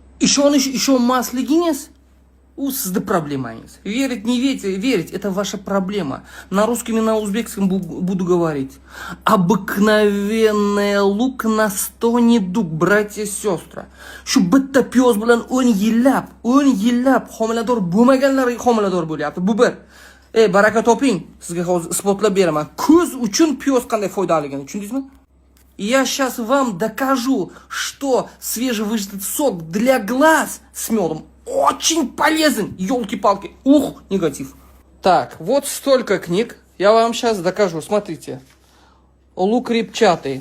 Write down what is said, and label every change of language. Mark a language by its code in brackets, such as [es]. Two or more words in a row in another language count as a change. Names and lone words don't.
[uz] Ishonish ishonmasligingiz у sizning проблеманgiz. [ru] Верить, не верить, верить, это ваша проблема. На русском и на узбекском буду говорить. Обыкновенная лук на 100 недуг, братья и сестры. [uz] Shu bitta piyoz bilan 10 yillab homilador bo'lmaganlar homilador bo'lyapti. Bu bir. Baraka toping. Sizga hozir isbotlab beraman. Ko'z uchun piyoz qanday foydaligini tushundingizmi? [ru] Я сейчас вам докажу, что свежевыжатый сок для глаз с медом очень полезен. Ёлки-палки. Ух, негатив. Так, вот столько книг. Я вам сейчас докажу. Смотрите. Лук репчатый.